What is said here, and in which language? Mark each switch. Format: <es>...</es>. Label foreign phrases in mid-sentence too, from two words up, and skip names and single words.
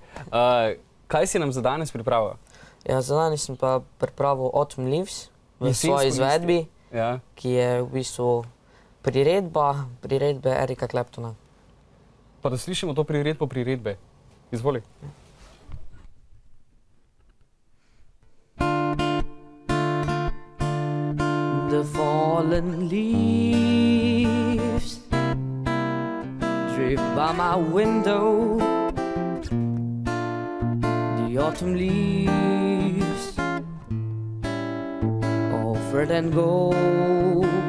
<sl>Kaj si nam za danes pripravil? Ja, za danes sem pa pripravil Autumn Leaves v svoji izvedbi, ki je v bistvu priredbe Erika Claptona. Pa da slišimo to priredbe. Izvoli.</sl> <en>The fallen leaves drift by my window. The autumn leaves, offered and gold.</en>